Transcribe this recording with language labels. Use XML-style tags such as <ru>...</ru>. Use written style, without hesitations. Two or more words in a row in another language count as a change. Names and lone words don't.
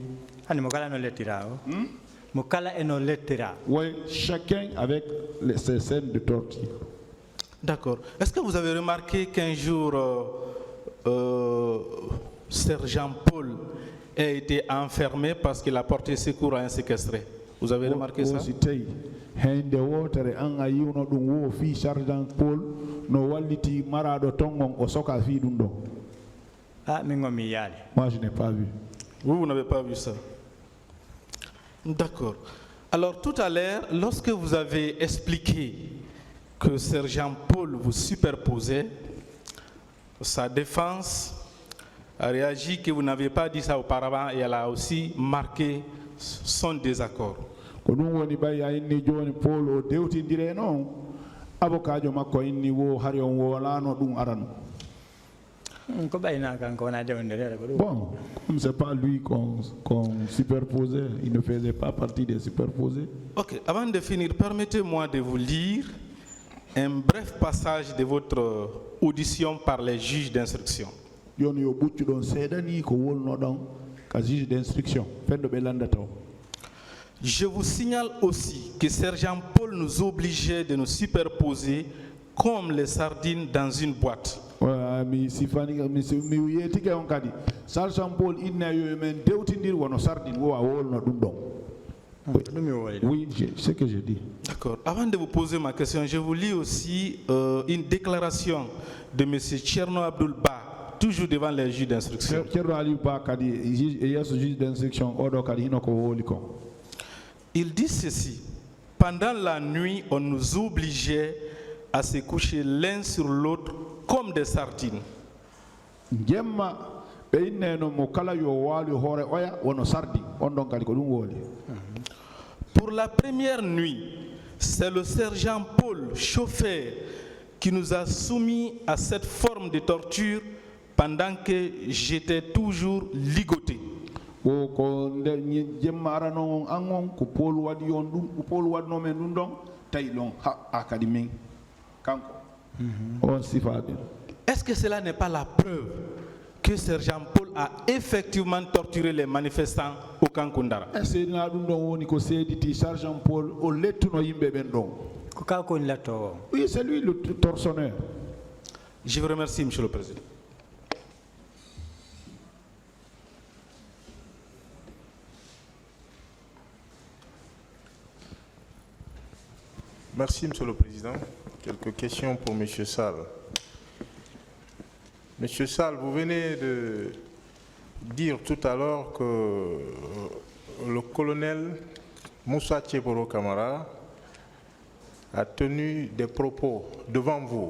<fr>Oui, chacun avec ses scènes de torture. D'accord. Est-ce que vous avez remarqué qu'un jour, Sergent Paul a été enfermé parce qu'il a porté secours à un séquestré? Vous avez remarqué ça?</fr> <ff>Hende wotere an a yiwno ɗum wo fi sergent Paul no walliti maraɗo tongon o soka fi ɗum ɗo. Ah, min gomi yaali.</ff> <fr>Moi je n'ai pas vu. Vous n'avez pas vu ça? D'accord. Alors tout à l'heure, lorsque vous avez expliqué que Sergent Paul vous superposait, sa défense a réagi que vous n'aviez pas dit ça auparavant et elle a aussi marqué son désaccord.</fr> <ff>Ko ɗum woni ɓay a inni joni Paul o dewtidire noon avocat jo makko inni wo hari on wolano ɗum arano. Ko ɓayna kanko wona dewndere ko ɗum.</ff> <fr>Bon, comme c'est pas lui qu'on superposait, il ne faisait pas partie des superposés. Ok, avant de finir, permettez-moi de vous lire un bref passage de votre audition par les juges d'instruction.</fr> <ff>Joni yo ɓuccu ɗon seeɗani ko wolno ɗon ka</ff> <fr>juge d'instruction</fr> <ff>fenɗo ɓe landata o.</ff> <fr>Je vous signale aussi que Sergent Paul nous obligeait de nous superposer comme les sardines dans une boîte.</fr> <ff>Mi sifani mi wiyetike on kadi Sergent Paul inna yo men dewtindir wono sardine wo a wolno ɗum ɗon.</ff> <fr>Oui, c'est ce que je dis. D'accord. Avant de vous poser ma question, je vous lis aussi une déclaration de M. Tcherno Abdoul Ba, toujours devant les juges d'instruction.</fr> <ff>Tcherno Abdoul Ba kadi yeso</ff> <fr>juge d'instruction</fr> <ff>oɗo kadi hino ko woli kon.</ff> <fr>Il dit ceci: pendant la nuit, on nous obligeait à se coucher l'un sur l'autre comme des sardines.</fr> <ff>Jemma be inneno mo kala yo wali hore oya wono sardi on don kadi ko dum woli.</ff> <fr>Pour la première nuit, c'est le sergent Paul, chauffeur, qui nous a soumis à cette forme de torture pendant que j'étais toujours ligoté.</fr> <ff>O ko jemma arano angon ko Paul wadi on dum ko Paul wadno men dum don tay lon ha akadi min kanko on sifabe.</ff> <fr>Est-ce que cela n'est pas la preuve que Sergent Paul a effectivement torturé les manifestants au camp Koundara? Est-ce que</fr> <ff>na dum don woni ko sediti Sergent Paul o lettuno yimbe ben don ko kanko ni letto?</ff> <fr>Oui, c'est lui le tortionnaire. Je vous remercie, Monsieur le Président. Merci, Monsieur le Président. Quelques questions pour Monsieur Sall. Monsieur Sall, vous venez de dire tout à l'heure que le colonel Moussa Tcheboro Kamara a tenu des propos devant vous.</fr>